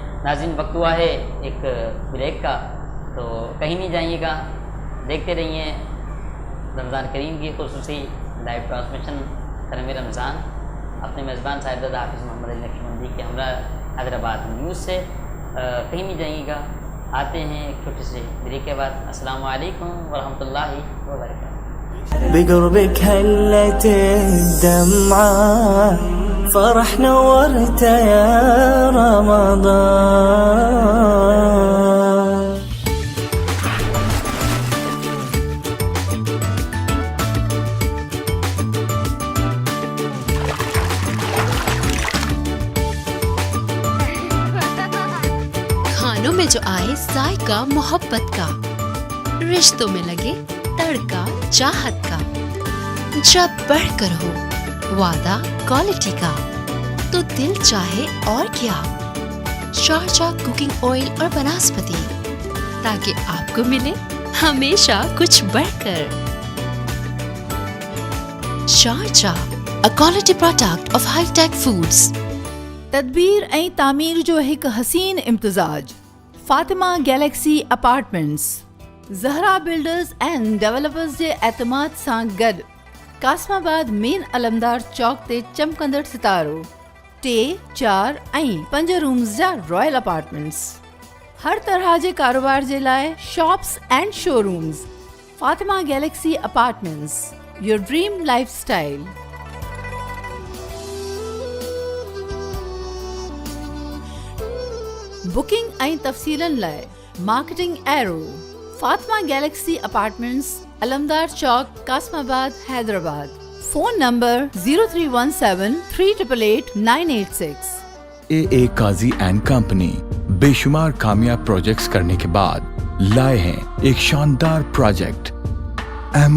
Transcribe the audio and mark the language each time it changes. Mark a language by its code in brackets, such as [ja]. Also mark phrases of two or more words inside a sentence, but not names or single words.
[ur] ناظرین وقت ہوا ہے ایک بریک کا, تو کہیں نہیں جائیے گا, دیکھتے رہیے رمضان کریم کی خصوصی [en] live transmission [ur] کرم رمضان اپنے میزبان صاحبزادہ حافظ محمد علی نقشبندی کے ہمراہ حیدرآباد نیوز سے. کہیں نہیں جائیے گا, آتے ہیں ایک چھوٹی سی بریک کے بعد. [ar] السلام علیکم ورحمۃ اللہ وبرکاتہ. بقربك هلت الدمعة فرح نورت يا رمضان. [ur] کھانوں میں جو آئے ذائقہ محبت کا, رشتوں میں لگے تڑکا چاہت کا, جب بڑھ کر ہو وعدہ کوالٹی کا تو دل چاہے اور کیا, شارجہ [en] cooking oil [ur] اور بناسپتی, تاکہ آپ کو ملے ہمیشہ کچھ بڑھ کر. شارجہ, [en] a quality product of high tech foods. [sd] تدبیر ऐं तामीर जो हिकु हसीन इम्तिज़ाज. फातिमा गैलेक्सी अपार्टमेंट्स, ज़हरा बिल्डर्स एंड डेवलपर्स जे एतमाद सां गॾु कासमाबाद मेन अलमदार चौक ते चमकंदड़ सितारो 3, 4 ऐं 5 रूम्स जा [en] royal apartments. [sd] हर तरह जे कारोबार जे लाइ [en] shops and showrooms. [sd] फातिमा गैलेक्सी अपार्टमेंट्स, [en] your dream life style. [sd] बुकिंग ऐं तफ़सीलन लाइ मार्केटिंग एरो, फातिमा गैलेक्सी अपार्टमेंट्स, अलमदार चौक, कासमाबाद, हैदराबाद. [en] phone number [sd] 0317388986. [ur] AA قاضی اینڈ کمپنی بے شمار کامیاب پروجیکٹس کرنے کے بعد لائے ہیں ایک شاندار پروجیکٹ.